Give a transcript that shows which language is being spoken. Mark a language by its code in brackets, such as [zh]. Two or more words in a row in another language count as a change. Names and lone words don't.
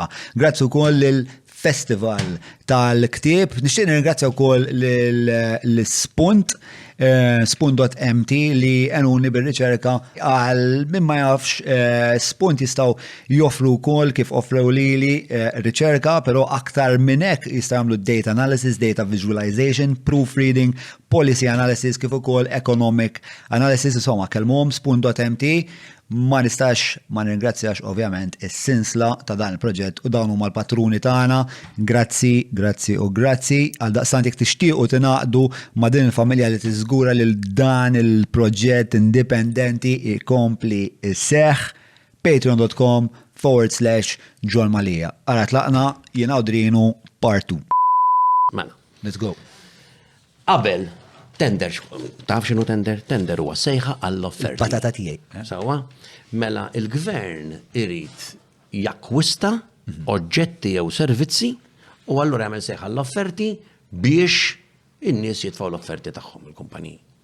[mt] Grazzi wkoll lil-Festival tal-Ktieb, nixtieq nirringrazzja wkoll l-Spunt, Spunt.mt li għenuni bil-riċerka għal min ma jafx Spunt jistaw joffru kol kif offru li riċerka, pero aktar minnek jistaw jagħmlu [en] data analysis, data visualization, proofreading, policy analysis, [mt] kif ukoll [en] economic analysis, [mt] insomma kelmhom Spunt.mt. Ma nistax ma nirringrazzjax ovvjament is-sinsla ta' dan il-proġett u dawn huma l-patruni tagħna. Grazzi għal daqstant jekk tixtiequ tingħaqdu ma' din il-familja li tiżgura lil dan il-proġett indipendenti ikompli isseħħ patreon.com/John Malija. Ara tlaqna jiena Adrianu part 2. Mela. [en] Let's go. [mt] Qabel tender, taf x'inhu tender? Tender huwa sejħa għall-offerti. Patata tiegħi. Sawa? Mela il-gvern irid jakkwista oġġetti jew servizzi u allura jagħmel sejħa għall-offerti biex in-nies jitfgħu l-offerti tagħhom il-kumpaniji.